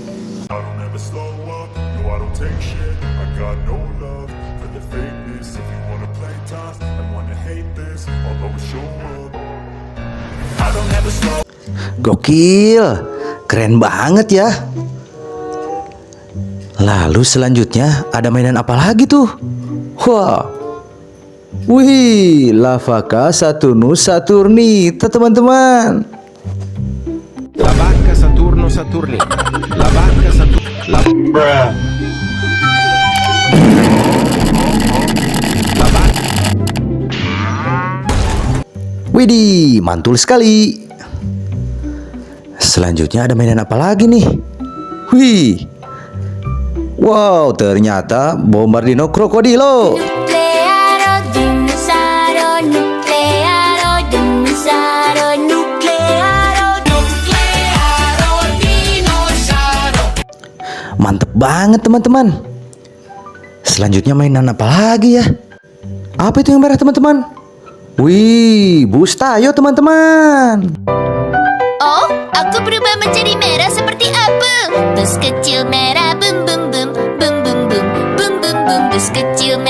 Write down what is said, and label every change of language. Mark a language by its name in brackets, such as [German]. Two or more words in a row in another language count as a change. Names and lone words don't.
[Indonesian] Gokil, keren banget ya. Lalu selanjutnya ada mainan apa lagi tuh? Wah, wih, Lavaka Saturnus Saturnita teman-teman. La vacca Saturno Saturnita. La vacca Saturno. La vacca. Widih, mantul sekali. Selanjutnya ada mainan apa lagi nih? Wih, wow, ternyata Bombardino Krokodilo. Nuclearo dinosauro, nuclearo dinosauro, nuclearo, nuclearo dinosauro. Mantep banget teman-teman. Selanjutnya mainan apa lagi ya? Apa itu yang merah teman-teman? Wih, bus Tayo teman-teman. Oh, aku berubah menjadi merah seperti apel. Bus kecil merah, bum bum bum, bum bum bum, bum bum bum, bus kecil merah.